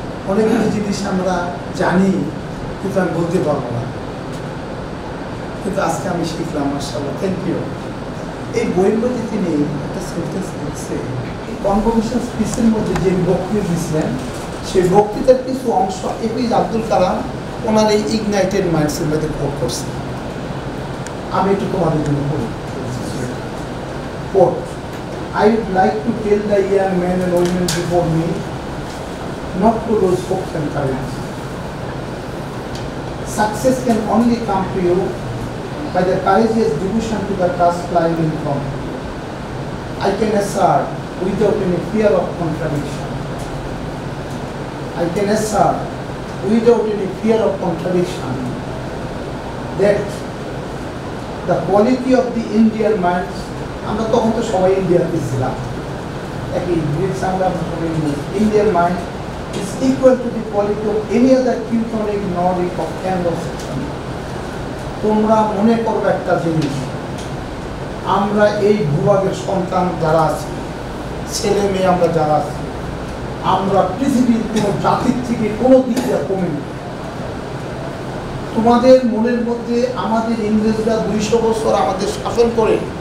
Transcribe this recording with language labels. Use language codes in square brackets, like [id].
[bn] অনেকগুলো জিনিস আমরা জানি কিন্তু আমি বলতে পারবো না, কিন্তু আজকে আমি শিখলাম, মাশাআল্লাহ, থ্যাংক ইউ। এই বইয়ের মধ্যে তিনি একটা সেন্টেন্স লিখছে, কনভোকেশন স্পিচের মধ্যে যে বক্তৃতা দিয়েছিলেন সেই বক্তৃতার কিছু অংশ এপিজে আব্দুল কালাম ওনার এই ইগনাইটেড মাইন্ডসের মধ্যে কোট করছে। আমি একটু তোমাদের জন্য পড়ি। [en] Quote, I would like to tell the young men and women before me not to lose hope and courage. Success can only come to you by the courageous devotion to the task lying in front. I can assert without any fear of contradiction. I can assert without any fear of contradiction that the quality of the Indian minds, [bn] আমরা তখন তো সবাই ইন্ডিয়াতে ছিলাম, একই British আমরা সবাই Indian mind [en] is equal to the quality of any other Teutonic, Nordic or Anglo-Saxon. [bn] তোমরা মনে করবে একটা জিনিস, আমরা এই ভূভাগের সন্তান যারা আছি, ছেলে মেয়ে আমরা যারা আছি, আমরা পৃথিবীর কোনো জাতির থেকে কোনো দিক দিয়ে কমে নেই। তোমাদের মনের মধ্যে আমাদের ইংরেজরা 200 বছর আমাদের শাসন করে